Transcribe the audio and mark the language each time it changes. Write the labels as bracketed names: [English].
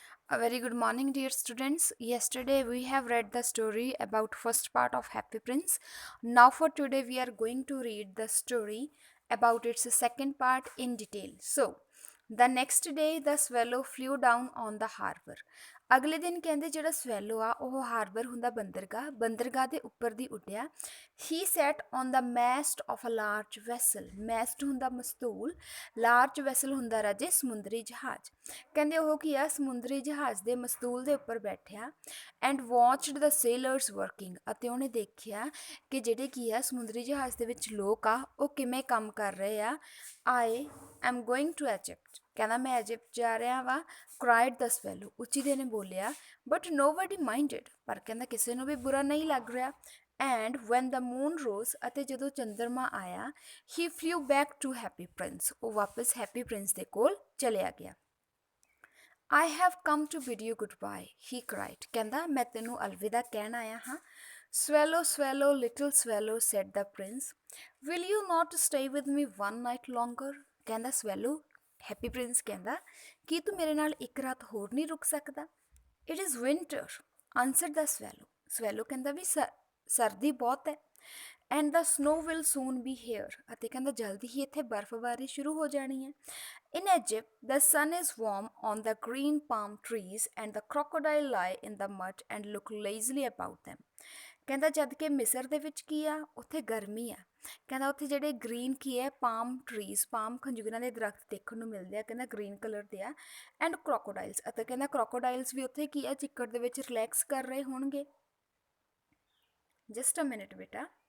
[English] A very good morning, dear students. Yesterday we have read the story about first part of Happy Prince. Now for today we are going to read the story about its second part in detail. So, the next day the swallow flew down on the harbor. [Punjabi] ਅਗਲੇ ਦਿਨ ਕਹਿੰਦੇ ਜਿਹੜਾ swallow ਆ ਉਹ harbour ਹੁੰਦਾ ਬੰਦਰਗਾਹ ਦੇ ਉੱਪਰ ਦੀ ਉੱਡਿਆ [English] he sat on the mast of a large vessel [Punjabi] ਮੈਸਟ ਹੁੰਦਾ ਮਸਤੂਲ ਲਾਰਜ ਵੈਸਲ ਹੁੰਦਾ ਰਾਜੇ ਸਮੁੰਦਰੀ ਜਹਾਜ਼ ਕਹਿੰਦੇ ਉਹ ਕੀ ਆ ਸਮੁੰਦਰੀ ਜਹਾਜ਼ ਦੇ ਮਸਤੂਲ ਦੇ ਉੱਪਰ ਬੈਠਿਆ [English] and watched the sailors working [Punjabi] ਅਤੇ ਉਹਨੇ ਦੇਖਿਆ ਕਿ ਜਿਹੜੇ ਕੀ ਆ ਸਮੁੰਦਰੀ ਜਹਾਜ਼ ਦੇ ਵਿੱਚ ਲੋਕ ਆ ਉਹ ਕਿਵੇਂ ਕੰਮ ਕਰ ਰਹੇ ਆ [English] I am going to Egypt [Punjabi] ਕਹਿੰਦਾ ਮੈਂ ਇਜਿਪਟ ਜਾ ਰਿਹਾ ਵਾ [English] cried the swallow [Punjabi] ਉੱਚੀ ਦੇ ਨੇ ਬੋਲਿਆ [English] but nobody minded [Punjabi] ਪਰ ਕਹਿੰਦਾ ਕਿਸੇ ਨੂੰ ਵੀ ਬੁਰਾ ਨਹੀਂ ਲੱਗ ਰਿਹਾ [English] and when the moon rose [Punjabi] ਅਤੇ ਜਦੋਂ ਚੰਦਰਮਾ ਆਇਆ [English] he flew back to Happy Prince [Punjabi] ਉਹ ਵਾਪਸ ਹੈਪੀ ਪ੍ਰਿੰਸ ਦੇ ਕੋਲ ਚਲਿਆ ਗਿਆ [English] I have come to bid you goodbye, he cried. [Punjabi] ਕਹਿੰਦਾ ਮੈਂ ਤੈਨੂੰ ਅਲਵਿਦਾ ਕਹਿਣ ਆਇਆ ਹਾਂ [English] Swallow, swallow, little swallow, said the prince. Will you not stay with me one night longer? [Punjabi] ਕਹਿੰਦਾ swallow, happy prince ਕਹਿੰਦਾ ਕੀ ਤੂੰ ਮੇਰੇ ਨਾਲ ਇੱਕ ਰਾਤ ਹੋਰ ਨਹੀਂ ਰੁਕ ਸਕਦਾ [English] It is winter, answered the swallow. Swallow [Punjabi] ਕਹਿੰਦਾ ਵੀ ਸਰਦੀ ਬਹੁਤ ਹੈ [English] and the snow will soon be here [Punjabi] ਅਤੇ ਕਹਿੰਦਾ ਜਲਦੀ ਹੀ ਇੱਥੇ ਬਰਫ਼ਬਾਰੀ ਸ਼ੁਰੂ ਹੋ ਜਾਣੀ ਹੈ [English] In Egypt, the sun is warm on the green palm trees and the crocodile lie in the mud and look lazily about them. [Punjabi] ਕਹਿੰਦਾ ਜਦ ਕਿ ਮਿਸਰ ਦੇ ਵਿੱਚ ਕੀ ਆ ਉੱਥੇ ਗਰਮੀ ਆ ਕਹਿੰਦਾ ਉੱਥੇ ਜਿਹੜੇ ਗ੍ਰੀਨ ਕੀ ਹੈ ਪਾਮ ਟਰੀਜ਼ ਪਾਮ ਖੰਜੂਰਾਂ ਦੇ ਦਰਖਤ ਦੇਖਣ ਨੂੰ ਮਿਲਦੇ ਆ ਕਹਿੰਦਾ ਗ੍ਰੀਨ ਕਲਰ ਦੇ ਆ ਐਂਡ ਕ੍ਰੋਕੋਡਾਈਲਸ ਅਤੇ ਕਹਿੰਦਾ ਕ੍ਰੋਕੋਡਾਈਲਸ ਵੀ ਉੱਥੇ ਕੀ ਆ ਚਿੱਕੜ ਦੇ ਵਿੱਚ ਰਿਲੈਕਸ ਕਰ ਰਹੇ ਹੋਣਗੇ [English] just a minute [Punjabi] ਬੇਟਾ